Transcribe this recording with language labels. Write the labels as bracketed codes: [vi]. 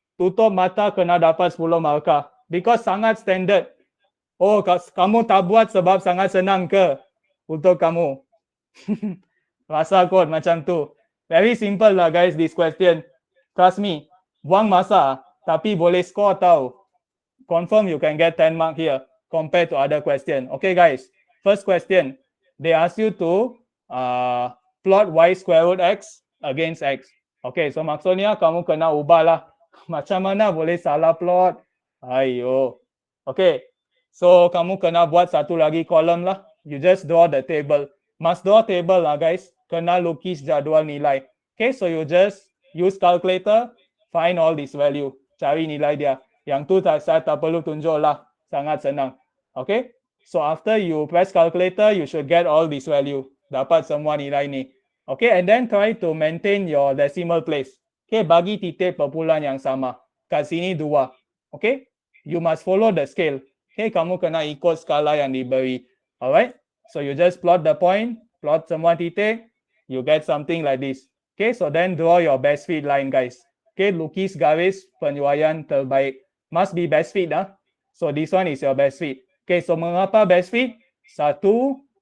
[ms] Tutup mata kena dapat 10 markah. Because sangat standard. Oh, kamu tak buat sebab sangat senang ke untuk kamu? Rasa kot macam tu. [en] Very simple lah, guys, this question. Trust me. [ms] Buang masa, tapi boleh score tau. [en] Confirm you can get 10 mark here compared to other question. Okay, guys. First question. They ask you to plot y square root x against x. [ms] Okay, so maksudnya kamu kena ubah lah. Macam mana boleh salah plot? Ayo. Okay. So, kamu kena buat satu lagi kolom lah. [en] You just draw the table. Must draw table lah, guys. [ms] Kena lukis jadual nilai. [en] Okay, so you just use calculator, find all this value. [ms] Cari nilai dia. Yang tu saya tak perlu tunjuk lah. Sangat senang. [en] Okay, so after you press calculator, you should get all this value. [ms] Dapat semua nilai ni. [en] Okay, and then try to maintain your decimal place. Okay, [ms] bagi titik perpuluhan yang sama. Kat sini 2. [en] Okay, you must follow the scale. [ms] Okay, kamu kena ikut skala yang diberi. [en] Alright, so you just plot the point, [ms] plot semua titik, [en] you get something like this. Okay, so then draw your best fit line, guys. Okay, [ms] lukis garis penyuaian terbaik. [en] Must be best fit, ah. So this one is your best fit. Okay, so mengapa best fit? 1, 2.